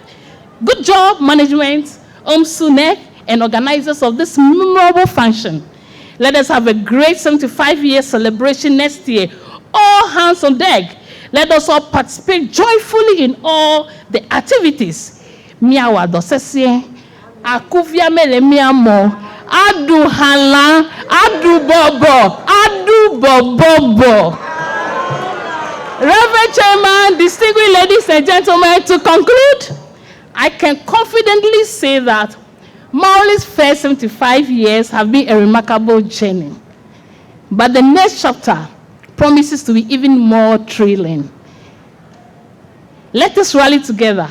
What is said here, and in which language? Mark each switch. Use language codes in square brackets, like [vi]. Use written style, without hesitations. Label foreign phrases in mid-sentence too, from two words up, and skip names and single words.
[en] Good job, management, OMSU NEC, and organizers of this memorable function. Let us have a great 75-year celebration next year. All hands on deck. Let us all participate joyfully in all the activities. [ee] Miawa dosesie, akuvia mele miamo, adu hala, adu bobo, adu bobobo. [en] Reverend Chairman, distinguished ladies and gentlemen, to conclude, I can confidently say that Mauli's first 75 years have been a remarkable journey. But the next chapter promises to be even more thrilling. Let us rally together.